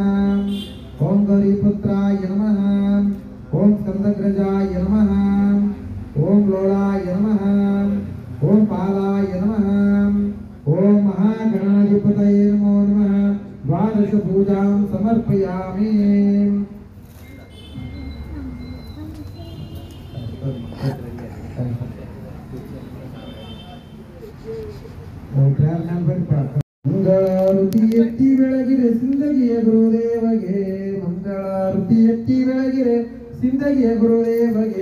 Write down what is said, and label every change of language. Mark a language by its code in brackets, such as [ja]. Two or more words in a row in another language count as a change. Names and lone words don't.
[sa] ओम गौरीपुत्राय नमः. ओम स्कंदग्रजाय नमः. ओम लोलाय नमः. ओम बालाय नमः. ओम महागणाधिपतये नमो नमः. द्वादश पूजां समर्पयामि. [kn] ಮಂಗಳಾರತಿ ಎತ್ತಿ ಬೆಳಗಿರೆ ಸಿಂದಗಿಯ ಗುರುದೇವಗೆ. ಮಂಗಳಾರತಿ ಎತ್ತಿ ಬೆಳಗಿರೆ ಸಿಂದಗಿಯ ಗುರುದೇವಗೆ.